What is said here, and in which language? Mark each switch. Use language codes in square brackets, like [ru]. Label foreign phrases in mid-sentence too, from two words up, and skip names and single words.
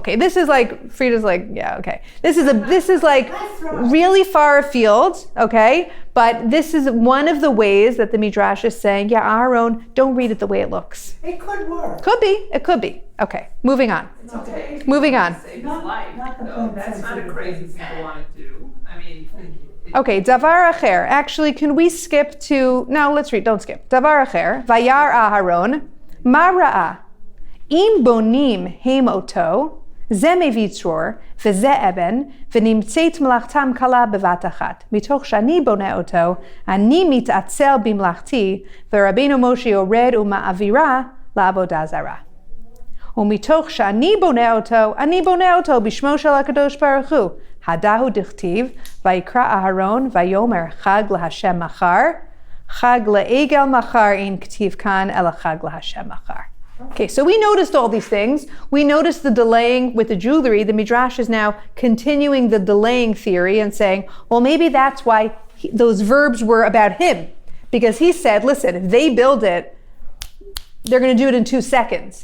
[en] Okay, this is like, Frieda's like, yeah, okay. This is like really far afield, okay? But this is one of the ways that the Midrash is saying, yeah, Aharon, don't read it the way it looks. It could work. It could be. Okay, moving on. It's okay. Moving on. Save his Not- life. not the No, plain that's sense not of a it. crazy thing to want to do. I mean, Okay, [he] דבר אחר. [en] Actually, can we skip to, no, let's read, don't skip. [he] דבר אחר, וירא אהרן, מה ראה, אם בונים הם אותו, זה מביא צרור, וזה אבן, ונמצאת מלאכתם קלה בבת אחת. מתוך שאני בונה אותו, אני מתעצל במלאכתי, ורבנו משה יורד ומעבירה לעבודה זרה. ומתוך שאני בונה אותו, אני בונה אותו בשמו של הקדוש ברוך הוא. הדהו דכתיב, ויקרא אהרון ויאמר חג להשם מחר, חג לעגל מחר אין כתיב כאן, אלא חג להשם מחר. [en] Okay, so we noticed all these things. We noticed the delaying with the jewelry. The Midrash is now continuing the delaying theory and saying, well, maybe that's why those verbs were about him. Because he said, listen, if they build it, they're going to do it in 2 seconds.